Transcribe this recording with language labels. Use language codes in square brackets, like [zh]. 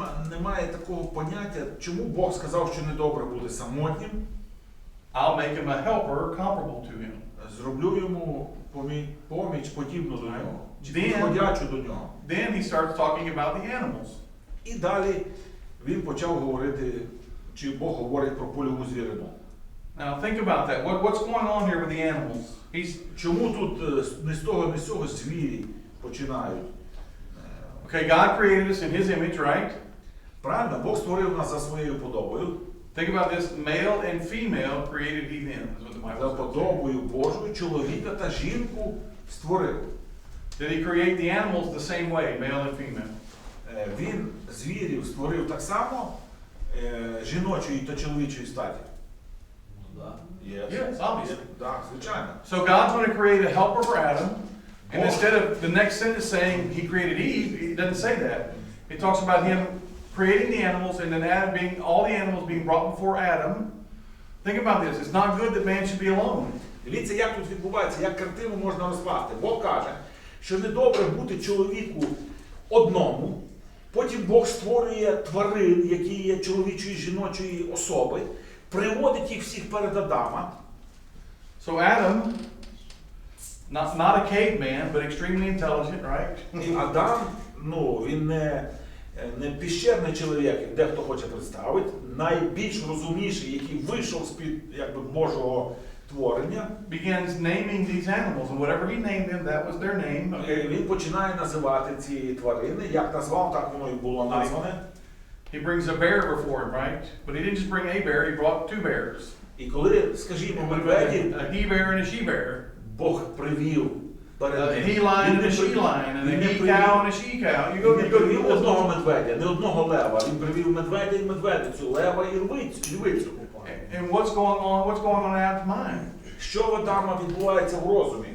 [uk] немає такого поняття, чому Бог сказав, що недобре бути самотнім. [en] I'll make him a helper comparable to him. [uk] Зроблю йому поміч подібну до нього, чи підходячу до нього. [en] Then he starts talking about the animals. [uk] І далі він почав говорити, чи Бог говорить про польову звірину. [en] Now think about that. What's going on here with the animals? [uk] Чому тут не з того, не з цього звірі починають? [en] Okay, God created us in His image, right? [uk] Правильно, Бог створив нас за своєю подобою. [en] Think about this, male and female created He them, is what the [uk] За [en] Bible says. [uk] подобою Божою чоловіка та жінку створив. [en] Did He create the animals the same way, male and female? [uk] Він звірів створив так само жіночої та чоловічої статі. [en] Yes, obviously. [uk] Так, звичайно. [en] So God's going to create a helper for Adam, and instead of the next sentence saying He created Eve, He doesn't say that. It talks about Him creating the animals and then Adam being, all the animals being brought before Adam. Think about this. It's not good that man should be alone. [uk] Дивіться, як тут відбувається, як картину можна розкласти. Бог каже, що недобре бути чоловіку одному, потім Бог створює тварин, які є чоловічої, жіночої особи, приводить їх всіх перед Адама. [en] So Adam, not a caveman, but extremely intelligent, right? [uk] І Адам, він не піщерний чоловік, як дехто хоче представити, найбільш розумніший, який вийшов з-під Божого творення. [en] Begins naming these animals, and whatever he named them, that was their name. Okay. [uk] Він починає називати ці тварини, як назвав, так воно і було назване. [en] He brings a bear before him, right? But he didn't just bring a bear, he brought two bears. [uk] І коли, скажімо, медведі, [en] A he bear and a she bear. [uk] Бог привів [en] A he lion and a she lion, and a he cow and a she cow. [uk] Він не привів одного медведя, не одного лева. Він привів медведя і медведицю, лева і львицю. [en] And what's going on in Adam's mind? [uk] Що в Адама відбувається в розумі?